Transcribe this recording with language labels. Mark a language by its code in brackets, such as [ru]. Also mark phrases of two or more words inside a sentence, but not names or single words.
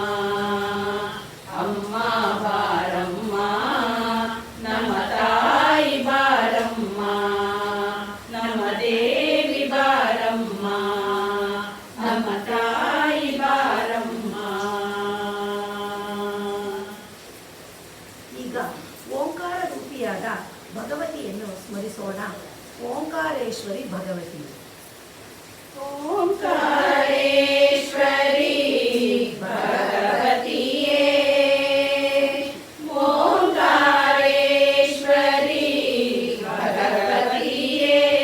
[kn] ಅಮ್ಮ ಬಾರಮ್ಮ ನಮ್ಮ ತಾಯಿ ಬಾರಮ್ಮ ನಮ್ಮ ದೇವಿ ಬಾರಮ್ಮ ನಮ್ಮ ತಾಯಿ ಬಾರಮ್ಮ. ಈಗ ಓಂಕಾರ ರೂಪಿಯಾದ ಭಗವತಿಯನ್ನು ಸ್ಮರಿಸೋಣ. ಓಂಕಾರೇಶ್ವರಿ ಭಗವತಿ. ಓಂಕಾರೇಶ್ವರಿ ಭಗವತಿಯೇ ಓಂಕಾರೇಶ್ವರಿ ಭಗವತಿಯೇ